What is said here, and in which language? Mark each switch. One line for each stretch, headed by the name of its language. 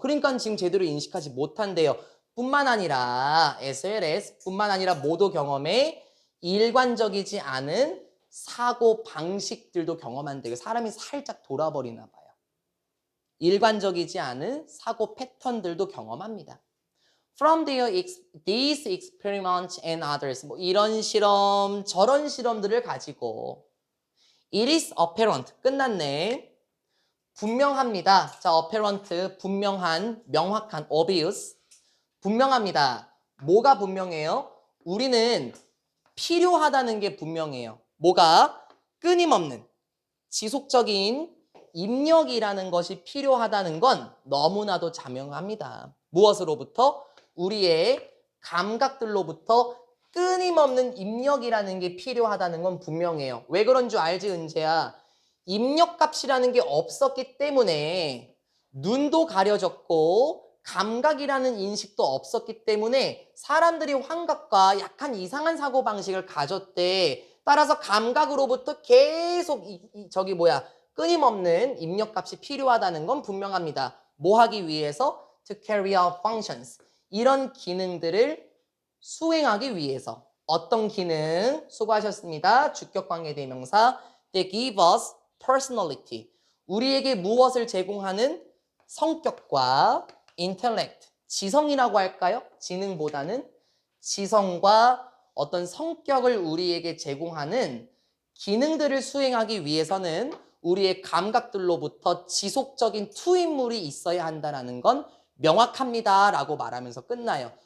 Korean: 그러니까 지금 제대로 인식하지 못한대요. 뿐만 아니라 SLS 뿐만 아니라 모두 경험에 일관적이지 않은 사고 방식들도 경험한대요. 사람이 살짝 돌아버리나 봐요. 일관적이지 않은 사고 패턴들도 경험합니다.
English: From these experiments and others,
Korean: 뭐 이런 실험, 저런 실험들을 가지고
English: it is apparent,
Korean: 끝났네. 분명합니다. 자, apparent, 분명한, 명확한, obvious, 분명합니다. 뭐가 분명해요? 우리는 필요하다는 게 분명해요. 뭐가? 끊임없는, 지속적인 입력이라는 것이 필요하다는 건 너무나도 자명합니다. 무엇으로부터? 우리의 감각들로부터 끊임없는 입력이라는 게 필요하다는 건 분명해요. 왜 그런 줄 알지, 은재야? 입력값이라는 게 없었기 때문에 눈도 가려졌고 감각이라는 인식도 없었기 때문에 사람들이 환각과 약간 이상한 사고방식을 가졌대. 따라서 감각으로부터 계속 끊임없는 입력값이 필요하다는 건 분명합니다. 뭐 하기 위해서?
English: To carry out functions.
Korean: 이런 기능들을 수행하기 위해서. 어떤 기능? 수고하셨습니다. 주격관계대명사.
English: They give us personality.
Korean: 우리에게 무엇을 제공하는 성격과 intellect. 지성이라고 할까요? 지능보다는 지성과 어떤 성격을 우리에게 제공하는 기능들을 수행하기 위해서는 우리의 감각들로부터 지속적인 투입물이 있어야 한다는 건 명확합니다 라고 말하면서 끝나요.